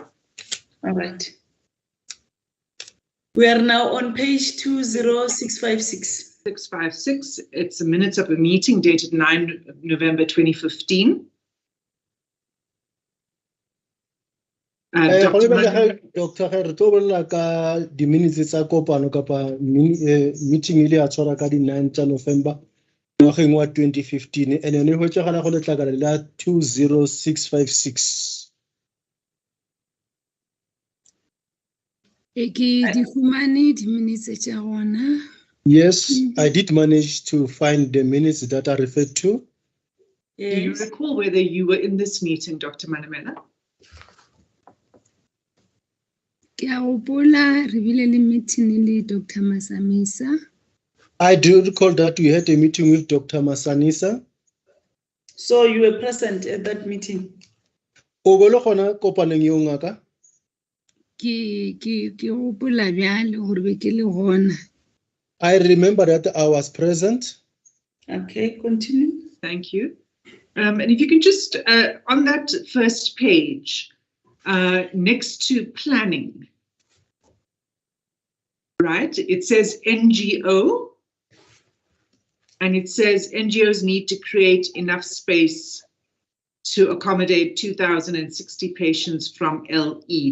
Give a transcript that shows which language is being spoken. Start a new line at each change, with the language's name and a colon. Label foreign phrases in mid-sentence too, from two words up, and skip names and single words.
English: All right. We are now on page 20656. 656. It's the minutes of a meeting dated 9 November 2015. Dr.
Southern Sotho: re tlo bolela ka di-minutes tsa kopano kapa meeting ile ya tshwara ka di-9 tsa November ngwageng wa 2015 and yone ho tsagala go letlakala la 20656.
English: Yes, I did manage to find the minutes that are referred to. Yes. Do you recall whether you were in this meeting, Dr. Manamela? I do recall that we had a meeting with Dr. Masanisa. So you were present at that meeting?
Southern Sotho: O bolo gona kopaneng eo ngaka?
English: I remember that I was present. Okay, continue. Thank you. And if you can just, on that first page, next to planning, right, it says NGO, and it says NGOs need to create enough space to accommodate 2,060 patients from LE.